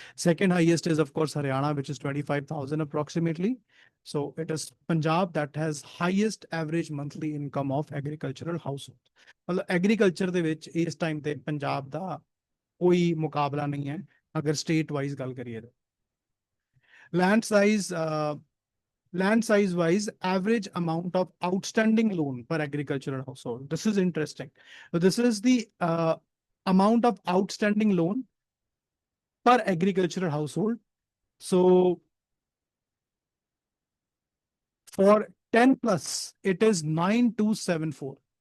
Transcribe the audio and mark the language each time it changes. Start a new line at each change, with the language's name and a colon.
English: Second highest is of course Haryana, which is 25,000 approximately. So it is Punjab that has highest average monthly income of agricultural household.
Punjabi: मतलब agriculture ਦੇ ਵਿੱਚ ਇਸ time ਤੇ ਪੰਜਾਬ ਦਾ ਕੋਈ ਮੁਕਾਬਲਾ ਨਹੀਂ ਹੈ ਅਗਰ state wise ਗੱਲ ਕਰੀਏ ਤਾਂ.
English: Land size. Land size wise, average amount of outstanding loan per agricultural household. This is interesting. So this is the amount of outstanding loan per agricultural household. So for 10 plus, it is 9274.